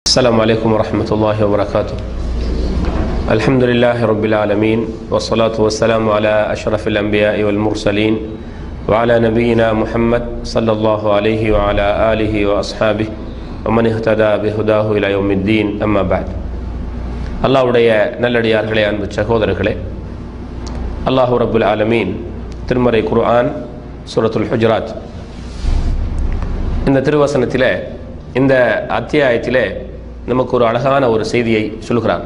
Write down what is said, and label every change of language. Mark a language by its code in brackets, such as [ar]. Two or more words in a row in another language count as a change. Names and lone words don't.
[ar] السلام عليكم ورحمة الله وبركاته. الحمد لله رب العالمين والصلاة والسلام على أشرف الأنبياء والمرسلين وعلى نبينا محمد صلى الله عليه وعلى آله وأصحابه ومن اهتدى بهداه إلى يوم الدين. أما بعد. [ta] அல்லாஹ்வுடைய நல்லடியார்களே, அன்பு சகோதரர்களே, அல்லாஹ் ரப்புல் ஆலமீன் திருமறை குர்ஆன் சூரத்துல் ஹுஜராத் இந்த திருவசனத்திலே, இந்த அத்தியாயத்திலே நமக்கு ஒரு அழகான ஒரு செய்தியை சொல்கிறார்.